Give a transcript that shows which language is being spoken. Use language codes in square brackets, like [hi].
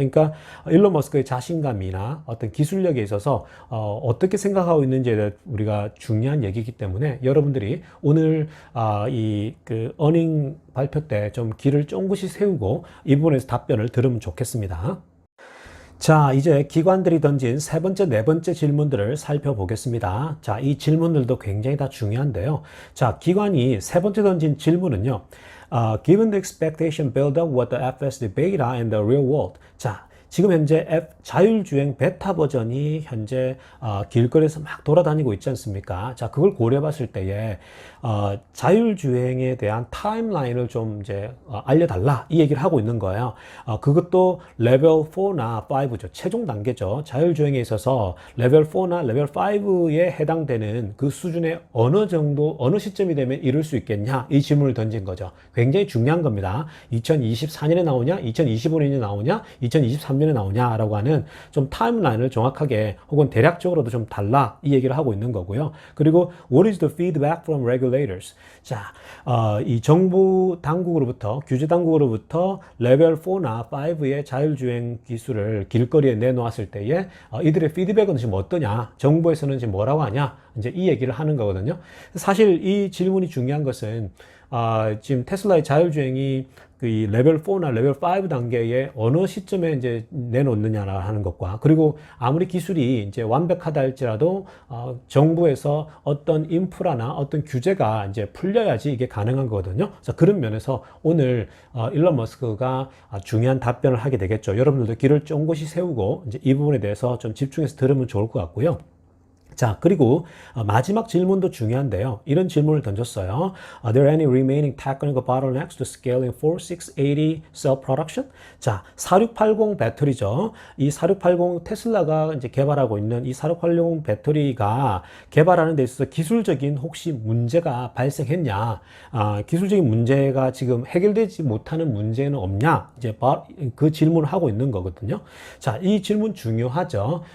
[ko] 그러니까 일론 머스크의 자신감이나 어떤 기술력에 있어서 어떻게 생각하고 있는지에 대해 우리가 중요한 얘기이기 때문에 여러분들이 오늘 이 그 어닝 발표 때 좀 귀를 쫑긋이 세우고 이 부분에서 답변을 들으면 좋겠습니다. 자, 이제 기관들이 던진 세 번째, 네 번째 질문들을 살펴보겠습니다. 자, 이 질문들도 굉장히 다 중요한데요. 자, 기관이 세 번째 던진 질문은요. [en] Given the expectation build up with the FSD beta and the real world. [ko] 자, 지금 현재 자율주행 베타 버전이 현재 길거리에서 막 돌아다니고 있지 않습니까? 자, 그걸 고려해 봤을 때에 자율주행에 대한 타임라인을 좀 이제 알려달라 이 얘기를 하고 있는 거예요. 그것도 레벨 4나 5죠. 최종 단계죠. 자율주행에 있어서 레벨 4나 레벨 5에 해당되는 그 수준의 어느 정도, 어느 시점이 되면 이룰 수 있겠냐? 이 질문을 던진 거죠. 굉장히 중요한 겁니다. 2024년에 나오냐? 2025년에 나오냐? 2023년에 나오냐라고 하는 좀 타임라인을 정확하게 혹은 대략적으로도 좀 달라 이 얘기를 하고 있는 거고요. [en] 그리고 What is the feedback from regulators? [ko] 자, 이 정부 당국으로부터, 규제 당국으로부터 레벨 4나 5의 자율주행 기술을 길거리에 내놓았을 때에 이들의 피드백은 지금 어떠냐? 정부에서는 지금 뭐라고 하냐? 이제 이 얘기를 하는 거거든요. 사실 이 질문이 중요한 것은 지금 테슬라의 자율주행이 그 레벨 4나 레벨 5 단계에 어느 시점에 이제 내놓느냐라 하는 것과 그리고 아무리 기술이 이제 완벽하다 할지라도 정부에서 어떤 인프라나 어떤 규제가 이제 풀려야지 이게 가능한 거거든요. 그래서 그런 면에서 오늘 일론 머스크가 중요한 답변을 하게 되겠죠. 여러분들도 귀를 쫑긋이 세우고 이제 이 부분에 대해서 좀 집중해서 들으면 좋을 것 같고요. 자, 그리고 마지막 질문도 중요한데요. 이런 질문을 던졌어요. [en] Are there any remaining technical bottlenecks to scaling 4680 cell production? [ko] 자, 4680 배터리죠. 이 4680 테슬라가 이제 개발하고 있는 이 4680 배터리가 개발하는 데 있어서 기술적인 혹시 문제가 발생했냐? 기술적인 문제가 지금 해결되지 못하는 문제는 없냐? 이제 그 질문을 하고 있는 거거든요. 자, 이 질문 중요하죠.